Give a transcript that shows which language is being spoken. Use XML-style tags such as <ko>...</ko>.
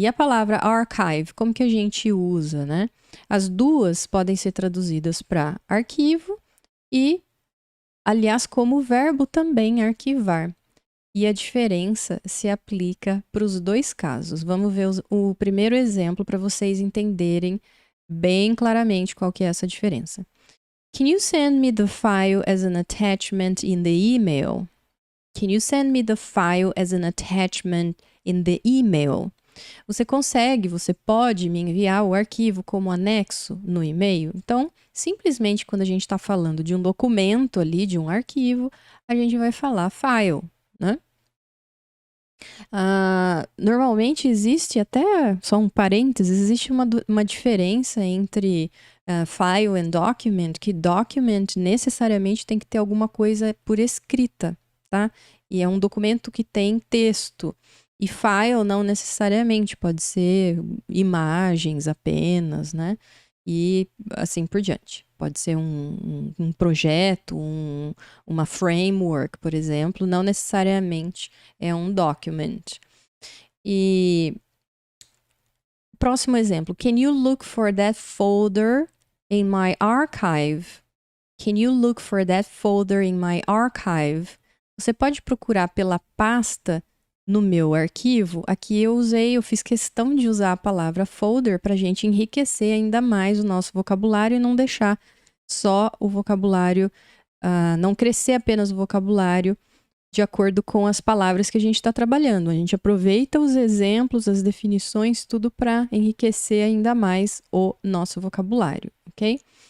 <pt>E a palavra archive? Como que a gente usa, né? As duas podem ser traduzidas para arquivo e, aliás, como verbo também arquivar. E a diferença se aplica para os dois casos. Vamos ver o primeiro exemplo para vocês entenderem bem claramente qual que é essa diferença.</pt> <en>Can you send me the file as an attachment in the email? Can you send me the file as an attachment in the email?</en> <pt>Você pode me enviar o arquivo como anexo no e-mail? Então, simplesmente quando a gente está falando de um documento ali, de um arquivo, a gente vai falar file, né? Normalmente existe até, só um parênteses, existe uma diferença entre file and document, que document necessariamente tem que ter alguma coisa por escrita, tá? E é um documento que tem texto. E file não necessariamente, pode ser imagens apenas, né? E assim por diante. Pode ser um projeto, uma framework, por exemplo, não necessariamente é um document. E próximo exemplo.</pt> <en>Can you look for that folder in my archive? Can you look for that folder in my archive?</en> <pt>Você pode procurar pela pasta no meu arquivo. Aqui eu fiz questão de usar a palavra folder para a gente enriquecer ainda mais o nosso vocabulário e não deixar só o vocabulário, não crescer apenas o vocabulário de acordo com as palavras que a gente está trabalhando. A gente aproveita os exemplos, as definições, tudo para enriquecer ainda mais o nosso vocabulário, ok?</pt>